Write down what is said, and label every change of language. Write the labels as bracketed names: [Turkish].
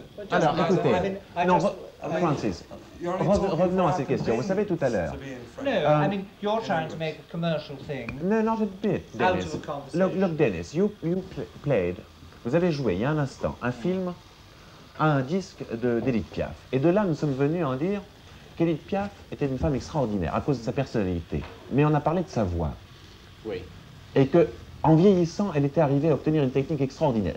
[French] Alors, écoutez, non, Francis, revenons à cette question. Vous savez, tout à l'heure. [English] No, I mean, you're trying to make a commercial thing. No, not a bit, Out Dennis. of a conversation. Look, Dennis, you played, [French] vous avez joué il y a un instant un film à un disque d'Edith Piaf. Et de là, nous sommes venus en dire qu'Edith Piaf était une femme extraordinaire à cause de sa personnalité. Mais on a parlé de sa voix. Oui. Et que, en vieillissant, elle était arrivée à obtenir une technique extraordinaire.